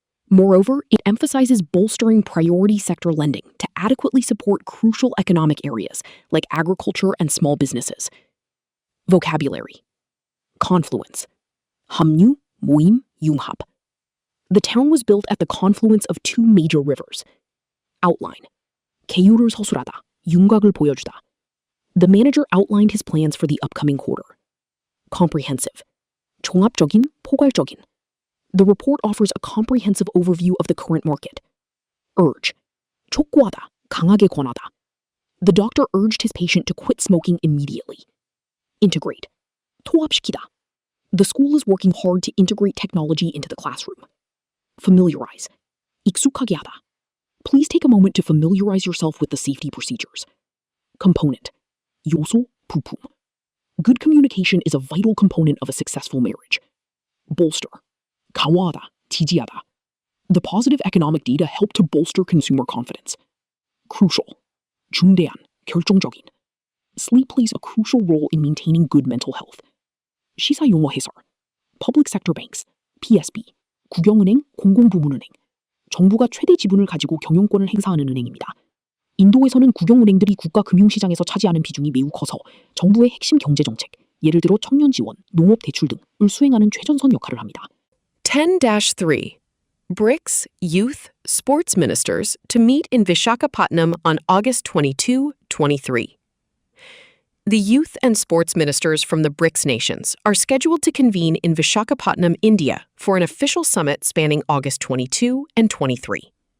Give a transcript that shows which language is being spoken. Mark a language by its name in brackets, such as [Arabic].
[English] Moreover, it emphasizes bolstering priority sector lending to adequately support crucial economic areas like agriculture and small businesses. Vocabulary. Confluence. [Korean] 합류, 모임, 융합. [English] The town was built at the confluence of 2 major rivers. Outline. [Korean] 계율을 서술하다, 윤곽을 보여주다. [English] The manager outlined his plans for the upcoming quarter. Comprehensive. [Korean] 종합적인, 포괄적인. [English] The report offers a comprehensive overview of the current market. Urge. [Korean] 촉구하다, 강하게 권하다. [English] The doctor urged his patient to quit smoking immediately. Integrate. [Korean] 통합시키다. [English] The school is working hard to integrate technology into the classroom. Familiarize. [Korean] 익숙하게 하다. [English] Please take a moment to familiarize yourself with the safety procedures. Component. [Korean] 요소, 부품. [English] Good communication is a vital component of a successful marriage. Bolster. [Korean] 강화하다, 지지하다. [English] The positive economic data help to bolster consumer confidence. Crucial. [Korean] 중대한, 결정적인. [English] Sleep plays a crucial role in maintaining good mental health. [Korean] 시사용어 해설. [English] Public sector banks, PSB, [Korean] 국영은행, 공공부문은행. 정부가 최대 지분을 가지고 경영권을 행사하는 은행입니다. 인도에서는 국영은행들이 국가 금융시장에서 차지하는 비중이 매우 커서 정부의 핵심 경제정책, 예를 들어 청년 지원, 농업 대출 등을 수행하는 최전선 역할을 합니다. 10-3. [English] BRICS Youth Sports Ministers to meet in Visakhapatnam on August 22, 23. The youth and sports ministers from the BRICS nations are scheduled to convene in Visakhapatnam, India, for an official summit spanning August 22 and 23.